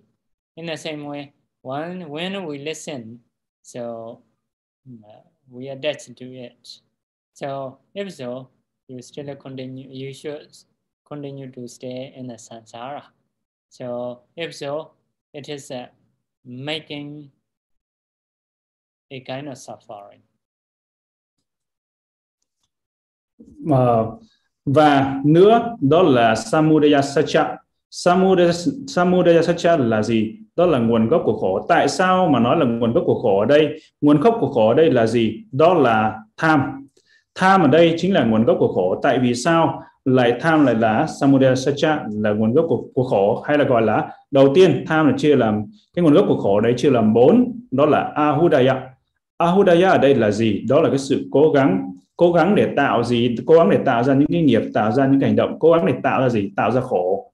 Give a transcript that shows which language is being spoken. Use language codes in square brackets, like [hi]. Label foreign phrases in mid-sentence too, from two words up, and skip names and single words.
[en] In the same way, when we listen, so we attach to it. So if so, you still continue. You should continue to stay in the samsara. So if so, it is making a kind of suffering. [vi] Và nữa đó là [pi] samudaya sacca. Samudaya sacca [vi] là gì? Đó là nguồn gốc của khổ. Tại sao mà nói là nguồn gốc của khổ ở đây? Nguồn gốc của khổ ở đây là gì? Đó là tham. Tham ở đây chính là nguồn gốc của khổ. Tại vì sao lại tham lại là [pi] samudaya sacca, [vi] là nguồn gốc của khổ, hay là gọi là đầu tiên tham là chia làm cái nguồn gốc của khổ đấy chia làm 4, đó là ahudaya. Ahudaya ở đây là gì? Đó là cái sự cố gắng để tạo gì? Cố gắng để tạo ra những cái nghiệp, tạo ra những hành động, cố gắng để tạo ra gì? Tạo ra khổ.